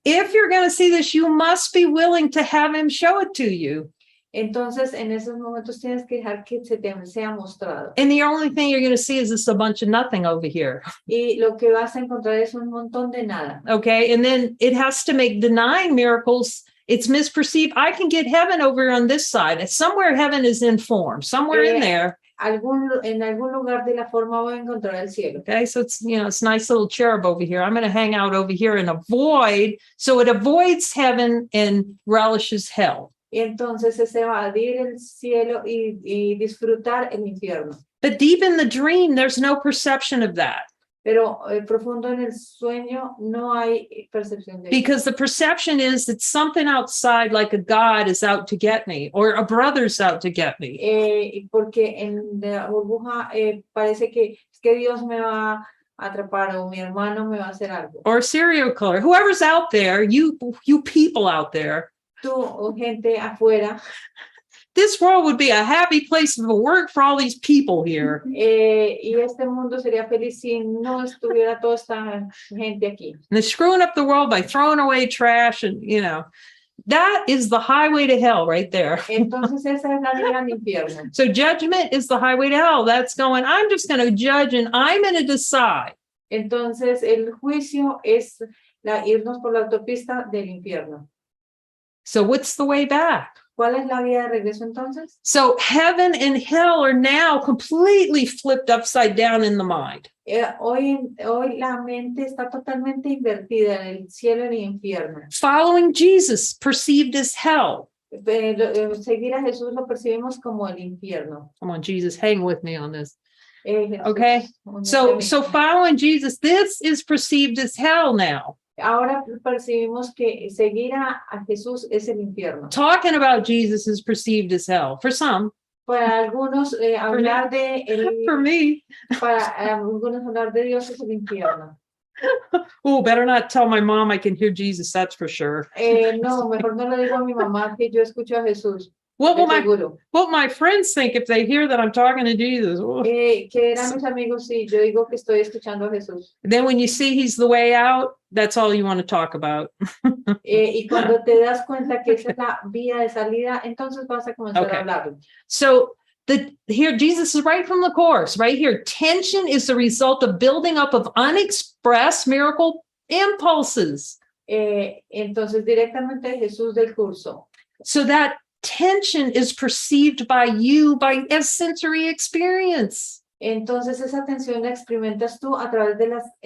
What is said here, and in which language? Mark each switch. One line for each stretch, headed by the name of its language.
English: If you're going to see this, you must be willing to have him show it to you.
Spanish: Entonces, en esos momentos tienes que dejar que se te sea mostrado.
English: And the only thing you're going to see is just a bunch of nothing over here.
Spanish: Y lo que vas a encontrar es un montón de nada.
English: Okay. And then it has to make denying miracles. It's misperceived. I can get heaven over on this side. Somewhere heaven is in form, somewhere in there.
Spanish: En algún lugar de la forma voy a encontrar el cielo.
English: Okay. So it's, it's nice little cherub over here. I'm going to hang out over here and avoid. So it avoids heaven and relishes hell.
Spanish: Y entonces es evadir el cielo y disfrutar el infierno.
English: But deep in the dream, there's no perception of that.
Spanish: Pero profundo en el sueño no hay percepción de eso.
English: Because the perception is that something outside, like a God, is out to get me, or a brother's out to get me.
Spanish: Porque en la burbuja parece que es que Dios me va a atrapar o mi hermano me va a hacer algo.
English: Or a serial killer, whoever's out there, you people out there.
Spanish: Tú o gente afuera.
English: This world would be a happy place of work for all these people here.
Spanish: Y este mundo sería feliz si no estuviera toda esta gente aquí.
English: And they're screwing up the world by throwing away trash and, that is the highway to hell right there.
Spanish: Entonces esa es la vía al infierno.
English: So judgment is the highway to hell. That's going, I'm just going to judge and I'm going to decide.
Spanish: Entonces el juicio es irnos por la autopista del infierno.
English: So what's the way back?
Spanish: ¿Cuál es la vía de regreso entonces?
English: So heaven and hell are now completely flipped upside down in the mind.
Spanish: Hoy la mente está totalmente invertida en el cielo y el infierno.
English: Following Jesus, perceived as hell.
Spanish: Seguir a Jesús lo percibimos como el infierno.
English: Come on, Jesus, hang with me on this.
Spanish: Jesús,
English: Okay. So following Jesus, this is perceived as hell now.
Spanish: Ahora percibimos que seguir a Jesús es el infierno.
English: Talking about Jesus is perceived as hell for some.
Spanish: Para algunos hablar
English: For me.
Spanish: para algunos hablar de Dios es el infierno.
English: Oh, better not tell my mom I can hear Jesus, that's for sure.
Spanish: No, mejor no le digo a mi mamá que yo escucho a Jesús.
English: What will
Spanish: Seguro.
English: my friends think if they hear that I'm talking to Jesus? Oh.
Spanish: Que eran mis amigos si yo digo que estoy escuchando a Jesús.
English: Then when you see he's the way out, that's all you want to talk about.
Spanish: Y cuando te das cuenta que esa es la vía de salida, entonces vas a comenzar a hablar.
English: So here Jesus is right from the course, right here. Tension is the result of building up of unexpressed miracle impulses.
Spanish: Entonces directamente Jesús del curso.
English: So that tension is perceived by you by sensory experience.
Spanish: Entonces esa tensión la experimentas tú a través de las